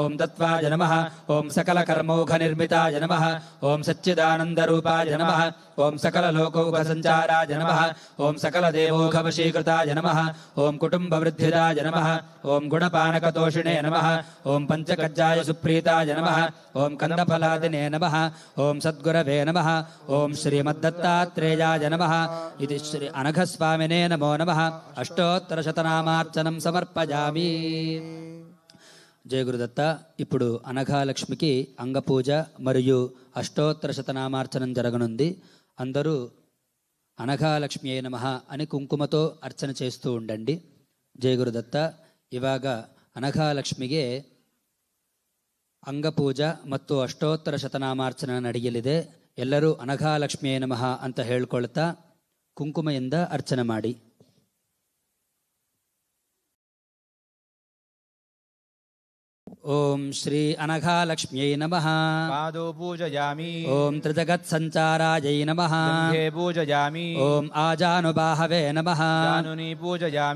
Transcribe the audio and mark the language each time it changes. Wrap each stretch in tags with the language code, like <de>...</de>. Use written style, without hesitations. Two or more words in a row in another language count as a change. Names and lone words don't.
<sa>तत्त्वाय नमः ॐ सकलकर्मौघनिर्मिताय नमः ॐ सच्चिदानन्दरूपाय नमः ॐ सकललोकौघसञ्चाराय नमः ॐ सकलदेवौघवशीकृताय नमः ॐ कुटुम्बवृद्धिदाय नमः ॐ गुणपानकतोषिणे नमः ॐ पञ्चकज्जाय सुप्रीताय नमः ॐ कन्दफलादिने नमः ॐ सद्गुरवे नमः ॐ श्रीमद्दत्तात्रेयाय नमः इति श्री अनघस्वामिने नमो नमः अष्टोत्तरशतनामार्चनं समर्पयामि.</sa> <te>జయ గురుదత్త. ఇప్పుడు అనఘాలక్ష్మికి అంగపూజ మరియు అష్టోత్తర శతనామార్చనం జరగనుంది. అందరూ</te> <sa>అనఘాలక్ష్మి అయి నమః</sa> <te>అని కుంకుమతో అర్చన చేస్తూ ఉండండి. జయ గురుదత్త.</te> <kn>ಇವಾಗ ಅನಘಾಲಕ್ಷ್ಮಿಗೆ ಅಂಗಪೂಜ ಮತ್ತು ಅಷ್ಟೋತ್ತರ ಶತನಾಮಾರ್ಚನ ನಡೆಯಲಿದೆ. ಎಲ್ಲರೂ</kn> <sa>ಅನಘಾಲಕ್ಷ್ಮಿಯೇ ನಮಃ</sa> <kn>ಅಂತ ಹೇಳ್ಕೊಳ್ತಾ ಕುಂಕುಮೆಯಿಂದ ಅರ್ಚನೆ ಮಾಡಿ.</kn> <sa>ಓಂ ಶ್ರೀ ಅನಘಾಲಕ್ಷ್ಮ್ಯೈ ನಮಃ. ಪಾದೋ ಪೂಜಯಾಮಿ. ಓಂ ತ್ರಿಜಗತ್ಸಂಚಾರಾಯೈ ನಮಃ. ಗಂಗೆ ಪೂಜಯಾಮಿ. ಓಂ ಆಜಾನುಬಾಹವೇ ನಮಃ. ಜಾನುನಿ ಪೂಜಯಾಮಿ.</sa>